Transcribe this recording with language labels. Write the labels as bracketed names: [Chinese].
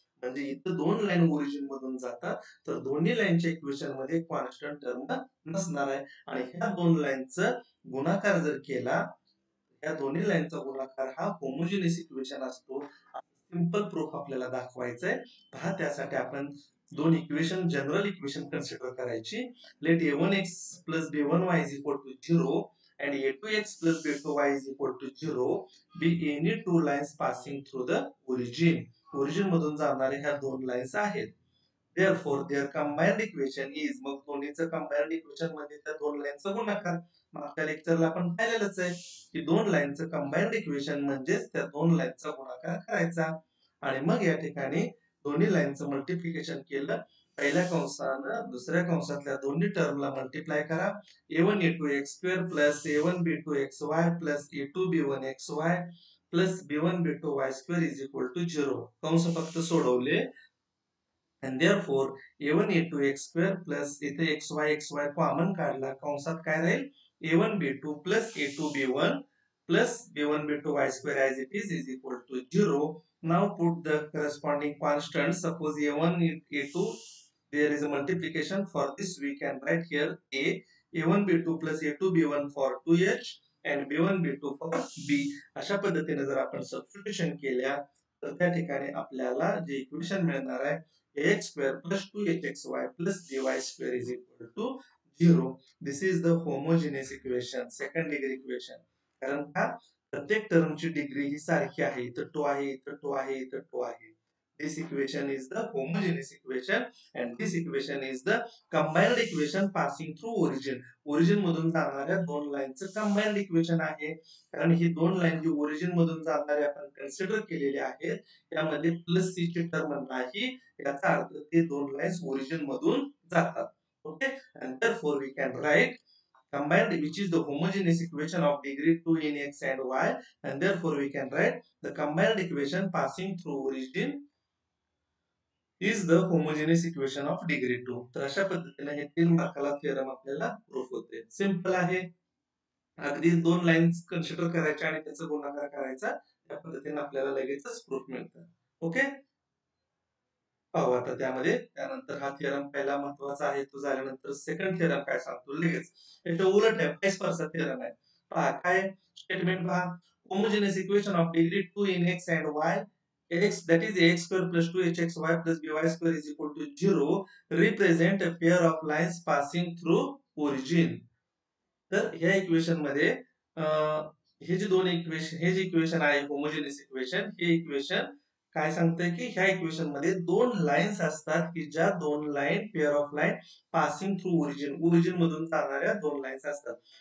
[Marathi] म्हणजे इथं दोन लाईन ओरिजिन मधून जातात तर दोन्ही लाईनच्या इक्वेशन मध्ये कॉन्स्टंट टर्म नसणार आहे. आणि ह्या दोन लाईनचं गुणाकार जर केला, ह्या दोन्ही लाईनचा गुणाकार हा होमोजेनियस इक्वेशन असतो. सिंपल प्रूफ आपल्याला दाखवायचं आहे. पहा त्यासाठी आपण दोन इक्वेशन, जनरल इक्वेशन कन्सिडर करायची. [English] Let a1x plus b1y is equal to 0 and a2x plus b2y is equal to 0 be any two lines passing through the origin. [Marathi] Origin मधून जाणारे ह्या दोन लाईन्स आहेत. [English] therefore their combined equation is, [Marathi] मग दोन्हीचं combined equation मध्ये त्या दोन लाईनचा गुणाकार. मागच्या लेक्चरला आपण पाहिलेलंच आहे की दोन लाईनचं कंबाइंड इक्वेशन म्हणजेच त्या दोन लाईनचा गुणाकार करायचा. आणि मग या ठिकाणी दोन्ही लाईनचं मल्टिप्लिकेशन केलं. पहिल्या कंसानं दुसऱ्या कंसातल्या दोन्ही टर्मला मल्टिप्लाय करा. [English] a1 a2 x square plus a1 b2 xy plus a2 b1 xy plus b1 b2 y square is equal to 0. [Marathi] कंस फक्त सोडवले. [English] and therefore a1 a2 x square plus [Marathi] इथे xy कॉमन काढला. कंसात काय राहील, [English] a1 b2 plus a2 b1 plus b1 b2 y square as it is equal to 0. Now put the corresponding constant. Suppose a1 a2, there is a multiplication. For this we can write here a1 b2 plus a2 b1 for 2h and b1 b2 for b. [Marathi] अशा पद्धतीने जर आपण substitution केल्या तर त्या ठिकाणी आपल्याला जे इक्वेशन मिळणार आहे [English] ax square plus 2hxy plus dy square is equal to 0. This is the homogeneous equation, second degree equation. [Marathi] कारण का प्रत्येक टर्मची डिग्री ही सारखी आहे. इथं 2 आहे, इथं 2 आहे, इथं 2 आहे. [English] This equation is the homogeneous equation and this equation is the combined equation passing through origin. [Marathi] Origin मधून जाणाऱ्या दोन लाईनचं कंबाइंड इक्वेशन आहे. कारण ही दोन लाईन जी ओरिजिन मधून जाणारे आपण कन्सिडर केलेले आहेत त्यामध्ये प्लस सी ची टर्म नाही. याचा अर्थ ते दोन लाईन्स ओरिजिन मधून जातात. [English] Okay, and therefore we can write combined, which is the homogeneous equation of degree 2 in x and y, and therefore we can write the combined equation passing through origin is the homogeneous equation of degree 2. [Marathi] तर अशा पद्धतीने हे 3 मार्काला theorem आपल्याला proof होते. Simple आहे. अगदी 2 lines consider करायच्या आणि त्याचा गुणाकार करायचा. त्या पद्धतीने आपल्याला लगेचच प्रूफ मिळतं. ओके, पाहू आता त्यामध्ये. त्यानंतर हा थिअरम पहिला महत्वाचा आहे, तो झाल्यानंतर सेकंड थिअरम काय सांगतो लगेच. याच्या उलट आहे, वाइस वर्सा थिअरम आहे. पहा काय स्टेटमेंट पहा. [English] Homogeneous equation of degree 2 in x and y, x that is ax square plus 2hxy plus by square is equal to 0 represent a pair of lines passing through origin. [Marathi] तर ह्या equation मध्ये हे जे दोन equation, हे जे equation आहे homogeneous equation, हे इक्वेशन काय सांगतंय की ह्या इक्वेशन मध्ये दोन लाईन्स असतात की ज्या दोन line [English] pair of line passing through origin, [Marathi] origin मधून जाणाऱ्या दोन लाईन्स असतात.